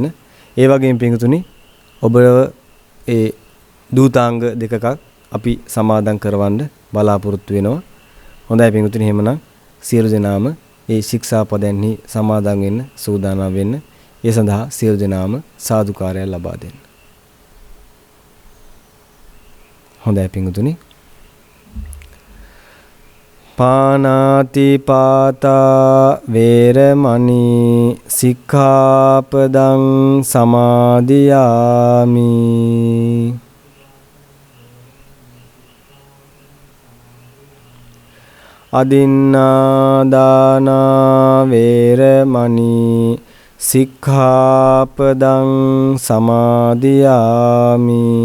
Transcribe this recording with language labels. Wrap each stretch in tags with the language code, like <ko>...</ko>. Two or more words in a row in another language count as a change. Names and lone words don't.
<si>ඒ වගේම පිංගුතුනි ඔබ ඒ දූතාංග දෙකක් අපි සමාදන් කරවන්න බලාපොරොත්තු වෙනවා. හොඳයි පින්වතුනි, එහෙමනම් සියලු දෙනාම ඒ ශික්ෂාපදයන්හි සමාදන් වෙන්න සූදානම් වෙන්න. ඒ සඳහා සියලු දෙනාම සාදුකාරය ලබා දෙන්න. හොඳයි පින්වතුනි.</si> <pi>පානාති පාතා වේරමණී සික්ඛාපදං සමාදියාමි. අදින්නාදානා වේරමණී සික්ඛාපදං සමාදියාමි.</pi>